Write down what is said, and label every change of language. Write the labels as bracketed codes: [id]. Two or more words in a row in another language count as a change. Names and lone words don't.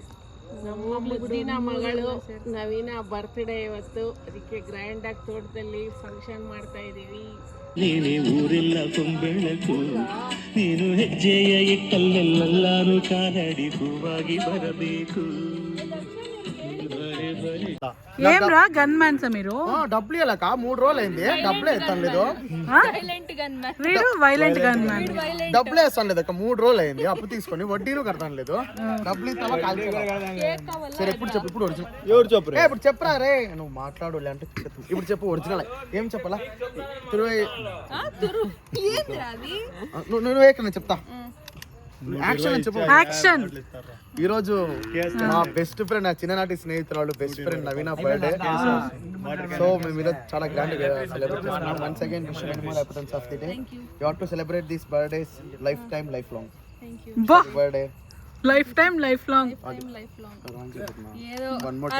[kn] ನಮ್ಮ ಮುದ್ದಿನ ಮಗಳು ನವೀನ ಬರ್ತ್ಡೇ ಇವತ್ತು, ಅದಕ್ಕೆ ಗ್ರ್ಯಾಂಡ್ ಆಗಿ ತೋಟದಲ್ಲಿ ಫಂಕ್ಷನ್ ಮಾಡ್ತಾ ಇದೀವಿ. ನೀನೇ ಊರೆಲ್ಲ ಕೊಂಬೆಳಕು, ನೀನು ಹೆಜ್ಜೆಯ ಇಟ್ಟಲ್ಲೆಲ್ಲಾರು ಕಾಲಡಿ ಹೂವಾಗಿ ಬರಬೇಕು. [te] ఏమ్రా [en] gun mans [te] మీరు? డబ్బులు ఇలాక 3 రోజులు అయింది. డబ్బులు వేస్తాను వీడు [en] violent gun man. [te] డబ్బులు వేస్తాను లేదక్క 3 రోజులు అయింది. అప్పు తీసుకొని వడ్డీలు కడతాను లేదు. డబ్బులు ఇస్తావా? సరే ఇప్పుడు చెప్పు. ఇప్పుడు ఒరిజినల్ ఎవరు చెప్పు? ఇప్పుడు చెప్పరా రే, నువ్వు మాట్లాడు అంటే ఇప్పుడు చెప్పు ఒరిజినల్ ఏం చెప్పాలా? నువ్వు ఎక్కడ చెప్తా. యాక్షన్ అని చెప్పు. యాక్షన్. ఈ రోజు మా [en] best friend, [te] నా చిన్ననాటి స్నేహితురాలు [en] best friend [te] నవీన బర్త్డే. సో మేము ఈరోజు చాలా గ్రాండ్ గా సెలబ్రేట్ చేస్తున్నాం. [en] once again wish you many more happiness of the day. you have to celebrate this birthdays life time life long. బర్త్డే life time life long. one more.